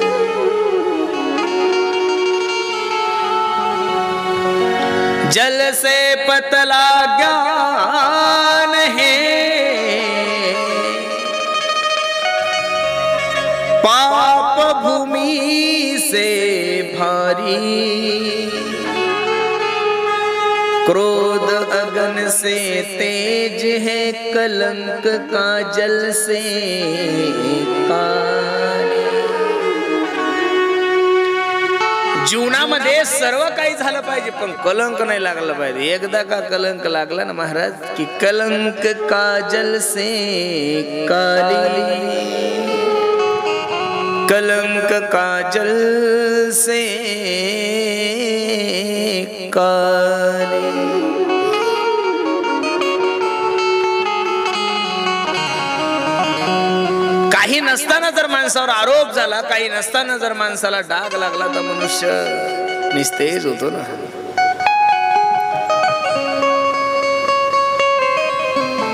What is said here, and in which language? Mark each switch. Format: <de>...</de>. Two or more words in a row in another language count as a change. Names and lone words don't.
<hi>जल से पतला ज्ञान है, पाप भूमि से भारी, क्रोध अगन से तेज है, कलंक का जल से काली.</hi> <mr>जीवनामध्ये सर्व काही झालं पाहिजे पण कलंक नाही लागलं पाहिजे. एकदा का कलंक लागला ना महाराज की</mr> <hi>कलंक का जल से काली, कलंक का जल से काली.</hi> <mr>काही नसताना जर माणसावर आरोप झाला, काही नसताना जर माणसाला डाग लागला तर मनुष्य निस्तेज होतो ना.</mr>